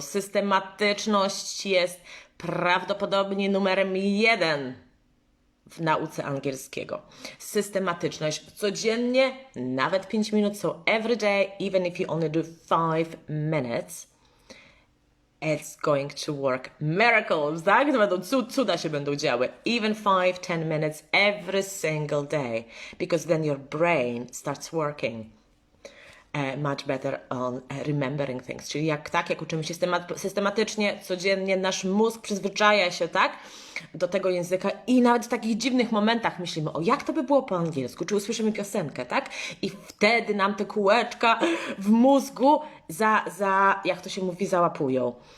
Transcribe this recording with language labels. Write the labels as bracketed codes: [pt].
[pl] Systematyczność jest prawdopodobnie numerem 1 w nauce angielskiego. Systematyczność codziennie, nawet 5 minut, [en] so every day, even if you only do 5 minutes, it's going to work. Miracles, tak? [pl] To będą cuda się będą działy. [en] Even 5-10 minutes every single day, because then your brain starts working much better on remembering things. [pl] Czyli jak uczymy się systematycznie, codziennie, nasz mózg przyzwyczaja się, tak, do tego języka i nawet w takich dziwnych momentach myślimy, o jak to by było po angielsku, czy usłyszymy piosenkę, tak? I wtedy nam te kółeczka w mózgu jak to się mówi, załapują.